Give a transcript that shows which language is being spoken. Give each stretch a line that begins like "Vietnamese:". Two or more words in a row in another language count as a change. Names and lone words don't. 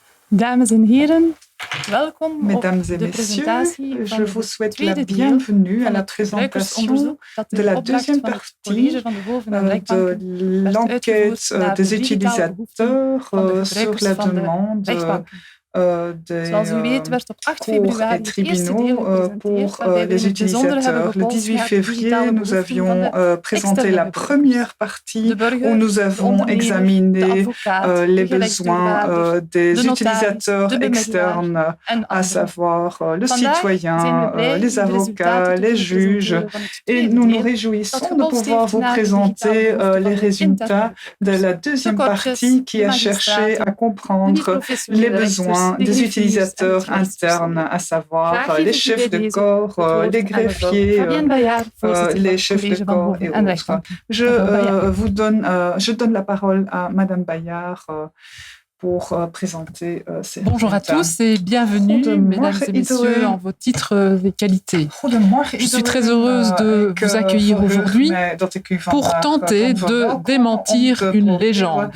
Dutch: Dames en heren, welkom
French: Mesdames et
Dutch: op de
French: messieurs,
Dutch: presentatie
French: je
Dutch: van
French: vous souhaite
Dutch: het
French: la
Dutch: tweede deel
French: bienvenue à
Dutch: van
French: la
Dutch: het
French: présentation
Dutch: gebruikersonderzoek dat
French: de
Dutch: in
French: la
Dutch: opdracht
French: deuxième
Dutch: van het
French: partie
Dutch: College van de Boven- en
French: de
Dutch: Werkbanken werd
French: l'enquête
Dutch: uitgevoerd naar
French: des
Dutch: de digitale behoeften
French: utilisateurs
Dutch: van de
French: sur
Dutch: gebruikers
French: la
Dutch: van de
French: demande
Dutch: rechtbanken.
French: des
Dutch: Zoals u weet werd op 8
French: cours
Dutch: februari
French: et
Dutch: het eerste deel
French: tribunaux
Dutch: gepresenteerd,
French: pour
Dutch: waarbij we
French: les
Dutch: in het bijzonder hebben
French: utilisateurs. Le
Dutch: gepolst
French: 18
Dutch: naar de
French: février,
Dutch: digitale
French: nous
Dutch: behoeften van
French: avions
Dutch: de
French: présenté
Dutch: externe
French: la
Dutch: gebruikers.
French: première partie
Dutch: De burger,
French: où nous
Dutch: de
French: avons
Dutch: ondernemer, de
French: examiné
Dutch: advocaat,
French: les
Dutch: de
French: besoins
Dutch: gerechtsdeurwaarder,
French: des
Dutch: de notaris,
French: utilisateurs
Dutch: de bemiddelaar
French: externes,
Dutch: en
French: à
Dutch: anderen.
French: savoir le
Dutch: Vandaag zijn we
French: citoyen,
Dutch: blij
French: les
Dutch: u de resultaten
French: avocats,
Dutch: te
French: les
Dutch: kunnen
French: juges.
Dutch: presenteren van het
French: Et
Dutch: tweede
French: nous nous
Dutch: deel, dat
French: réjouissons de
Dutch: gepolst
French: pouvoir
Dutch: heeft
French: vous
Dutch: naar de digitale
French: présenter
Dutch: behoeften van
French: les
Dutch: de interne
French: résultats de
Dutch: gebruikers.
French: la
Dutch: De
French: deuxième
Dutch: courtjes,
French: partie qui
Dutch: de
French: a cherché à
Dutch: magistraten, de
French: comprendre les
Dutch: niet-professionele rechters,
French: besoins
Dutch: de
French: des
Dutch: greffiers en
French: utilisateurs
Dutch: de
French: internes, à savoir
Dutch: Graag
French: les
Dutch: geef ik u
French: chefs
Dutch: bij
French: de
Dutch: deze
French: corps,
Dutch: het woord
French: les
Dutch: aan mevrouw
French: greffiers,
Dutch: Fabienne Bayard, voorzitter van
French: les
Dutch: het
French: chefs de
Dutch: College van
French: corps et
Dutch: Boven- en
French: autres.
Dutch: Rechtbanken. Mevrouw Bayard.
French: Je donne la parole à Madame Bayard pour présenter ces Bonjour à résultats. tous et bienvenue, mesdames et messieurs, en vos titres et qualités. Je suis très heureuse de vous accueillir aujourd'hui pour tenter de démentir une légende.